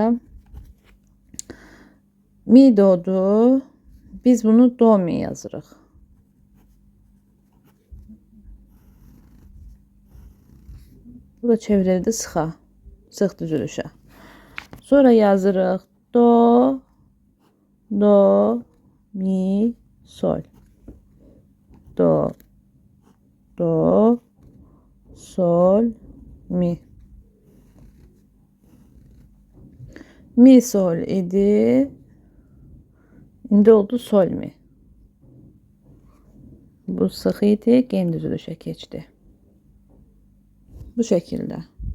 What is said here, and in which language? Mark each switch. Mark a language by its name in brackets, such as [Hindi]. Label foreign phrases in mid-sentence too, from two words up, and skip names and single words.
[Azerbaijani] Mi, dodur. Biz bunu do, mi yazırıq. Bu da çevrildi sıxa, sıx düzülüşə. Sonra yazırıq do, do, mi, sol. Do, do, sol, mi. Mi, sol idi. İndi oldu sol, mi. Bu sıx idi, gen düzülüşə keçdi. Bu şəkildə.